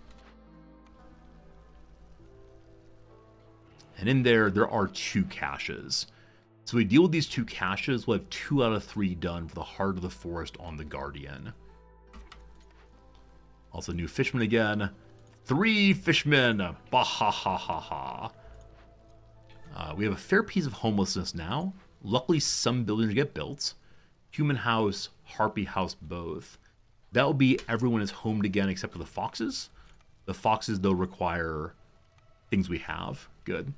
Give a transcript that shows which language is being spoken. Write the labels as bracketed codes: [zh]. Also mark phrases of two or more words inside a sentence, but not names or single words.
[en] And in there are 2 caches. So we deal with these 2 caches, we'll have 2 out of 3 done for the Heart of the Forest on the Guardian. Also new fishmen again. 3 fishmen! Bah ha ha ha ha. We have a fair piece of homelessness now. Luckily some buildings get built. Human house, harpy house both. That will be everyone is homed again except for the foxes. The foxes though require things we have. Good.